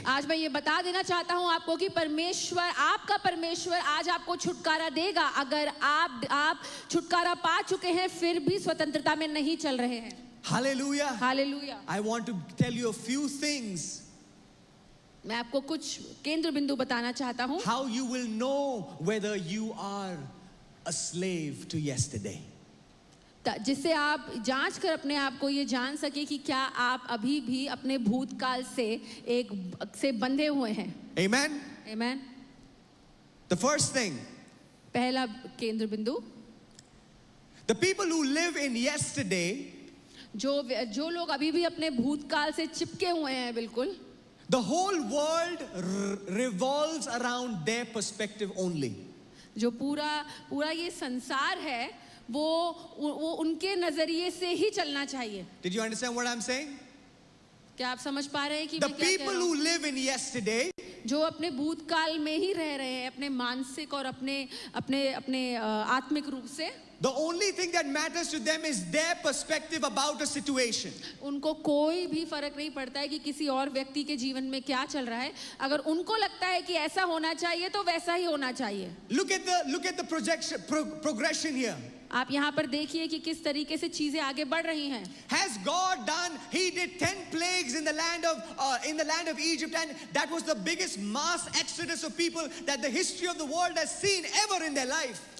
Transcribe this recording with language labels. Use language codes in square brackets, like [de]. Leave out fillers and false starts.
[hi] आज मैं ये बता देना चाहता हूँ आपको कि आपका परमेश्वर आज आपको छुटकारा देगा अगर आप छुटकारा पा चुके हैं फिर भी स्वतंत्रता में नहीं चल रहे हैं. [en] Hallelujah. [hi] Hallelujah. [en] I want to tell you a few things [hi] मैं आपको कुछ केंद्र बिंदु बताना चाहता हूँ, [en] how you will know whether you are a slave to yesterday. [hi] जिससे आप जांच कर अपने आप को ये जान सके कि क्या आप अभी भी अपने भूतकाल से बंधे हुए हैं। [en] Amen. [hi] Amen. [en] The first thing, [hi] पहला केंद्र बिंदु, [en] the people who live in yesterday, [hi] जो लोग अभी भी अपने भूतकाल से चिपके हुए हैं, बिल्कुल [en] the whole world revolves around their perspective only. [hi] जो पूरा ये संसार है वो उनके नजरिए से ही चलना चाहिए। [en] Did you understand what I'm saying? [hi] क्या आप समझ पा रहे हैं कि [en] The [hi] मैं क्या कह [en] people [hi] रहा हूँ? [en] who live in yesterday, [hi] जो अपने भूतकाल में ही रह रहे हैं, अपने मानसिक और अपने आत्मिक रूप से, [en] the only thing that matters to them is their perspective about a situation. [hi] उनको कोई भी फर्क नहीं पड़ता है कि किसी और व्यक्ति के जीवन में क्या चल रहा है। अगर उनको लगता है कि ऐसा होना चाहिए तो वैसा ही होना चाहिए। [en] Look at the progression here. [hi] आप यहाँ पर देखिए कि किस तरीके से चीजें आगे बढ़ रही हैं। [en] Has God done? He did 10 plagues in the land of Egypt, and that was the biggest mass exodus of people that the history of the world has seen ever in their life.